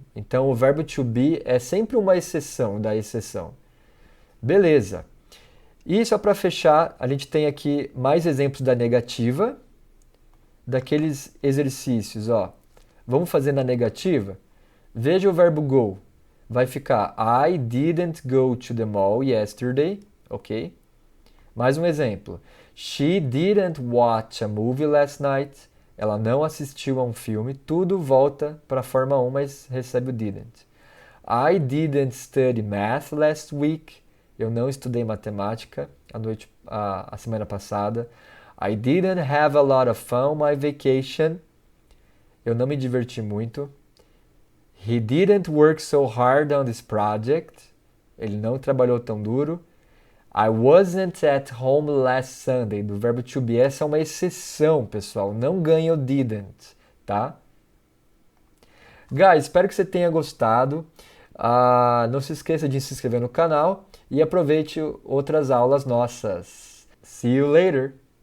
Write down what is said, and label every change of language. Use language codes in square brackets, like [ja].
[pt] Então o verbo to be é sempre uma exceção da exceção. Beleza. E só para fechar, a gente tem aqui mais exemplos da negativa, daqueles exercícios, ó. Vamos fazer na negativa? Veja o verbo go. Vai ficar [en] I didn't go to the mall yesterday, ok? [pt] Mais um exemplo. [en] She didn't watch a movie last night. [pt] Ela não assistiu a um filme. Tudo volta para a forma 1, mas recebe o didn't. [en] I didn't study math last week. [pt] Eu não estudei matemática a semana passada. [en] I didn't have a lot of fun on my vacation. [pt] Eu não me diverti muito. [en] He didn't work so hard on this project. [pt] Ele não trabalhou tão duro. [en] I wasn't at home last Sunday. [pt] Do verbo to be. Essa é uma exceção, pessoal. Não ganha o didn't, tá? Guys, espero que você tenha gostado. Não se esqueça de se inscrever no canal e aproveite outras aulas nossas. [en] See you later!